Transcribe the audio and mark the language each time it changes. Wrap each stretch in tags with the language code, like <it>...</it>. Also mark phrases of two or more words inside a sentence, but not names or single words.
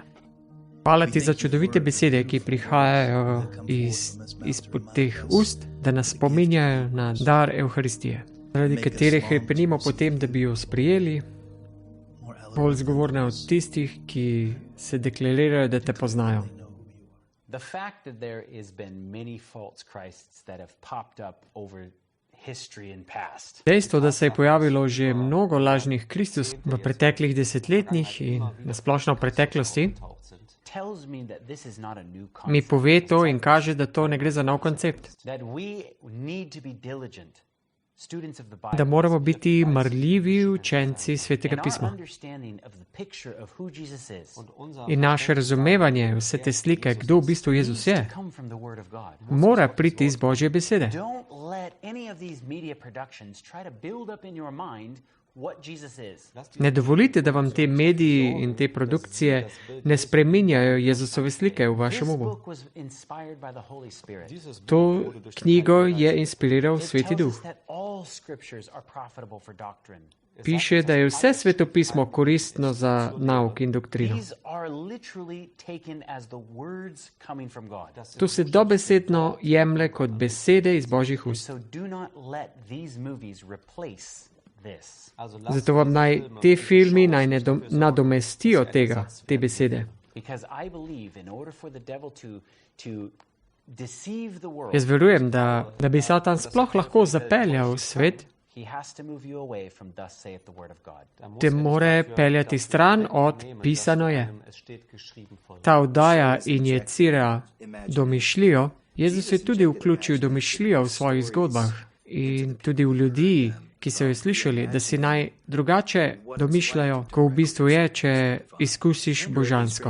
<sl>Hvala ti za čudovite besede, ki prihajajo izpod teh ust, da nas spominjajo na dar Evharistije, zaradi katere hrepenimo potem, da bi jo sprejeli, bolj zgovorne od tistih, ki se deklarirajo, da te poznajo.</sl> <en>The fact that there has been many false Christs that have popped up over history and past.</en> <sl>Dejstvo, da se je pojavilo že mnogo lažnih Kristus v preteklih desetletjih in nasplošno v preteklosti,</sl> <en>tells me that this is not a new</en> <sl>mi</sl> <en>concept.</en> <sl>pove to in kaže, da to ne gre za nov koncept.</sl> <en>That we need to be diligent students of the Bible.</en> <sl>Da moramo biti marljivi učenci Svetega</sl> <en>And our</en> <sl>pisma.</sl> <en>understanding of the picture of who Jesus is</en> <sl>In naše razumevanje vse te slike, kdo v bistvu Jezus je,</sl> <en>come from the Word of God.</en> <sl>mora priti iz Božje besede.</sl> <en>Don't let any of these media productions try to build up in your mind what Jesus is.</en> <sl>Ne dovolite, da vam te mediji in te produkcije ne spreminjajo Jezusove slike v</sl> <en>This</en> <sl>vašem umu.</sl> <en>book was inspired by the Holy Spirit.</en> <sl>To knjigo je inspiriral</sl> <en>It</en> <sl>Sveti</sl> <en>tells</en> <sl>Duh.</sl> <en>us that all scriptures are profitable for doctrine.</en> <sl>Piše, da je vse svetopismo koristno za nauk in doktrino.</sl> <en>These are literally taken as the words coming from God.</en> <sl>To se dobesedno jemlje kot besede iz Božjih ust.</sl> <en>So do not let these movies replace this.</en> <sl>Zato vam naj te filmi naj ne nadomestijo te besede.</sl> <en>Because I believe in order for the devil to deceive the world,</en> <sl>Jaz verujem, da bi Satan sploh lahko zapeljal svet,</sl> <en>he has to move you away from thus saith the word of God.</en> <sl>te more peljati stran od pisano je. Ta oddaja injecira domišljijo. Jezus je tudi vključil domišljijo v svojih zgodbah in tudi v ljudi, ki so jo slišali, da si naj drugače domišljajo, ko v bistvu je, če izkusiš božansko.</sl>